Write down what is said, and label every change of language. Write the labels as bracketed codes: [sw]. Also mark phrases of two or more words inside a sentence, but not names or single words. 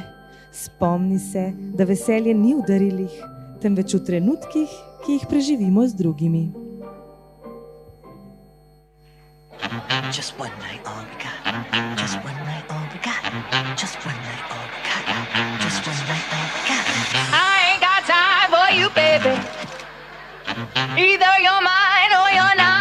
[sl] Spomni se, da veselje ni v darilih, temveč v trenutkih, ki jih preživimo z drugimi. [en] Just one night, all we got. Just one night, all we got. Just one night, all we got. Just one night, all we got. I ain't got time for you, baby. Either you're mine or you're not.